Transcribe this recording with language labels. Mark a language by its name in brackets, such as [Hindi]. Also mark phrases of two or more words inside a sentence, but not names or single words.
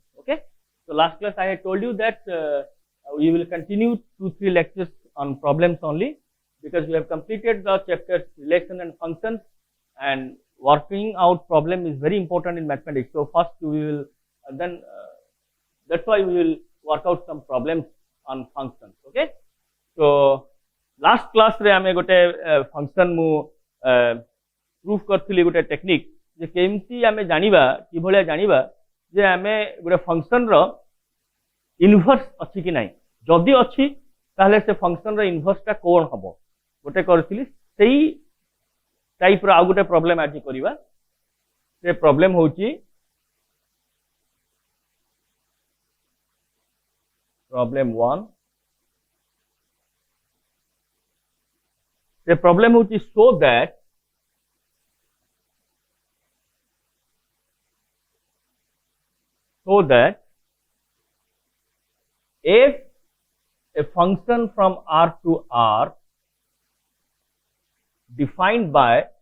[English] Okay, so last class I had told you that we will continue 2-3 lectures on problems only, because we have completed the chapters relation and functions, and working out problem is very important in mathematics. So first we will that's why we will work out some problems on functions. [Odia] Okay, so [English] last class [Odia] ରେ ଆମେ ଗୋଟେ ଫଙ୍କସନ ମୁଁ ପ୍ରୁଫ କରିଥିଲି ଗୋଟେ ଟେକନିକ ଯେ କେମିତି ଆମେ ଜାଣିବା କି ଭଲିଆ ଜାଣିବା ଯେ ଆମେ ଗୋଟେ ଫଙ୍କସନ ର ଇନଭର୍ସ ଅଛି କି ନାହିଁ, ଯଦି ଅଛି ତାହାହେଲେ ସେ ଫଙ୍କସନ ର ଇନଭର୍ସ ଟା କଣ ହେବ ଗୋଟେ କରିଥିଲି ସେହି ଟାଇପ ର ଆଉ ଗୋଟେ ପ୍ରବ୍ଲେମ ଆଜି କରିବା। ସେ ପ୍ରବ୍ଲେମ ହେଉଛି ପ୍ରବ୍ଲେମ 1। [English] The problem is so that if a function from R to R defined by